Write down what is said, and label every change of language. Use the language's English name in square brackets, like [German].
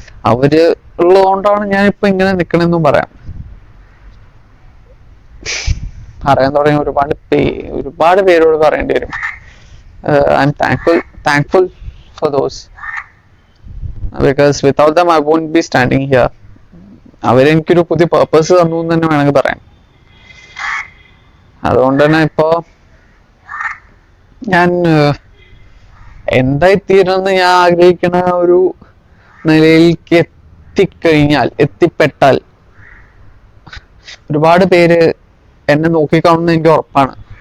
[Malayalam] അവര് ഉള്ളതുകൊണ്ടാണ് ഞാൻ ഇപ്പൊ ഇങ്ങനെ നിക്കണെന്നും പറയാൻ തുടങ്ങി. ഒരുപാട് പേരോട് പറയേണ്ടി വരും. [English] I'm thankful for those, because without them I won't be standing here. [Malayalam] അവരെനിക്കൊരു പുതിയ പേർപ്പസ് തന്നു എന്ന് തന്നെ വേണമെങ്കിൽ പറയാം. അതുകൊണ്ട് തന്നെ ഇപ്പോ ഞാൻ എന്തായിത്തീരണമെന്ന് ഞാൻ ആഗ്രഹിക്കുന്ന ഒരു നിലയിലേക്ക് എത്തിപ്പെട്ടാൽ ഒരുപാട് പേര് എന്നെ നോക്കിക്കാണുന്ന എനിക്ക് ഉറപ്പാണ്.